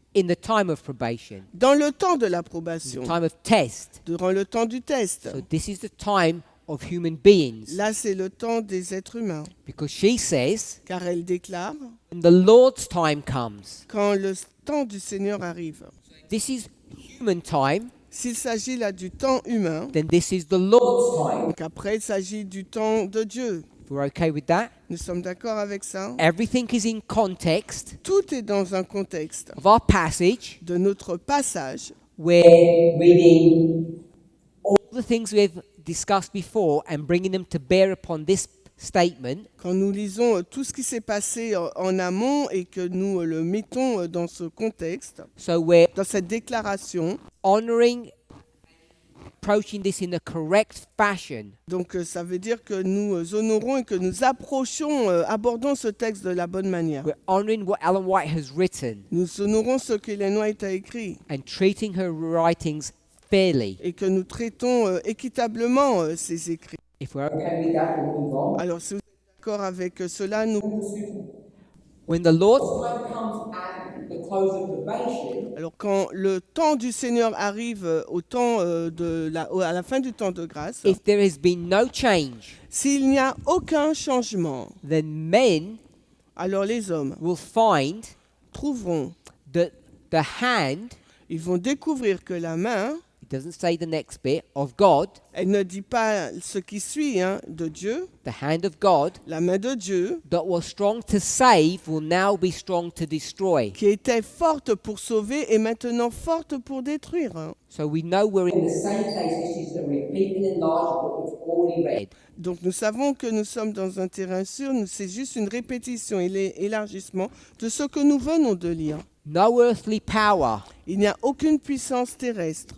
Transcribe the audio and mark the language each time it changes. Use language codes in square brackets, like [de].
[en] in the time of probation, [fr] dans le temps de [en] the [fr] l'approbation, [en] time of test. [fr] durant le temps du test. [en] So this is the time of human beings. [fr] Là, c'est le temps des êtres humains, [en] Because she says, [fr] car elle déclare, [en] when the Lord's time comes, [fr] quand le temps du Seigneur arrive. [en] this is human time, [fr] S'il s'agit là du temps humain, [en] then this is the Lord's time. [fr] donc après il s'agit du temps de Dieu. [en] If we're okay with that, [fr] Nous sommes d'accord avec ça? [en] everything is in context [fr] Tout est dans un contexte [en] of our passage. [fr] de notre passage. [en] We're Reading all the things we've discussed before and bringing them to bear upon this statement. [fr] Quand nous lisons tout ce qui s'est passé en amont et que nous le mettons dans ce contexte, [en] So we're [fr] dans cette déclaration, [en] honoring, approaching this in the correct fashion. [fr] donc ça veut dire que nous honorons et que nous abordons ce texte de la bonne manière. [en] We're honoring what Ellen White has written [fr] Nous honorons ce qu'Ellen White a écrit [en] and treating her writings fairly. [fr] et que nous traitons équitablement ses écrits. [en] If we're okay with that, we'll move on. [fr] Alors si vous êtes d'accord avec cela, nous... [en] when the Lord's Time comes at the close of probation. [fr] Alors quand le temps du Seigneur arrive à la fin du temps de grâce, [en] if there has been no change, [fr] s'il n'y a aucun changement, [en] then men [fr] alors les hommes [en] will find [fr] trouveront, [en] that the hand, [fr] ils vont découvrir que la main, [en] it doesn't say the next bit, of God, [fr] elle ne dit pas ce qui suit de Dieu, [en] the hand of God, [fr] la main de Dieu, [en] that was strong to save will now be strong to destroy. [fr] qui était forte pour sauver et maintenant forte pour détruire. [en] So we know we're In in the same place, this is a repeat and enlarge of what we've already read. [fr] Donc nous savons que nous sommes dans un terrain sûr, c'est juste une répétition et l'élargissement de ce que nous venons de lire. [en] no earthly power. [fr] Il n'y a aucune puissance terrestre.